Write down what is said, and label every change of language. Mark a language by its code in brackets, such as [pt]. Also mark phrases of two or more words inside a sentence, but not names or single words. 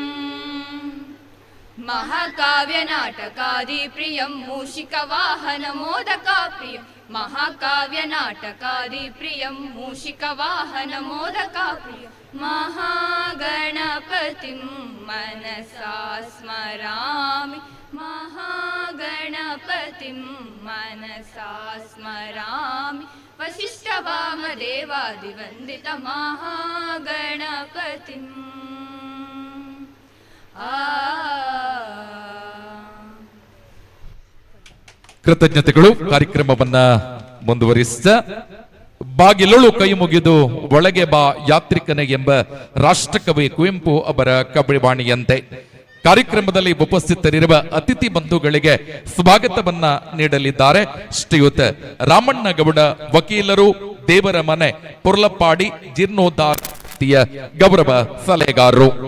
[sa] महाकाव्यनाटकादि प्रियं मूषिकवाहनमोदका प्रियं महाकाव्यनाटकादि प्रियं मूषिकवाहनमोदका प्रियं महागणपतिं मनसा स्मरामि. महागणपतिं मनसा स्मरामि. वशिष्ठवामदेवादिवन्दित महागणपतिम् [kn] ಕೃತಜ್ಞತೆಗಳು. ಕಾರ್ಯಕ್ರಮವನ್ನ ಮುಂದುವರಿಸಿದ ಬಾಗಿಲೊಳು ಕೈ ಮುಗಿದು ಒಳಗೆ ಬಾ ಯಾತ್ರಿಕನೇ ಎಂಬ ರಾಷ್ಟ್ರಕವಿ ಕುವೆಂಪು ಅವರ ಕವಿವಾಣಿಯಂತೆ ಕಾರ್ಯಕ್ರಮದಲ್ಲಿ ಉಪಸ್ಥಿತರಿರುವ ಅತಿಥಿ ಬಂಧುಗಳಿಗೆ ಸ್ವಾಗತವನ್ನ ನೀಡಲಿದ್ದಾರೆ ಶ್ರೀಯುತ ರಾಮಣ್ಣಗೌಡ, ವಕೀಲರು, ದೇವರ ಮನೆ, ಪುರ್ಲಪ್ಪಾಡಿ ಜೀರ್ಣೋದ್ಧಾರ ಗೌರವ ಸಲಹೆಗಾರರು.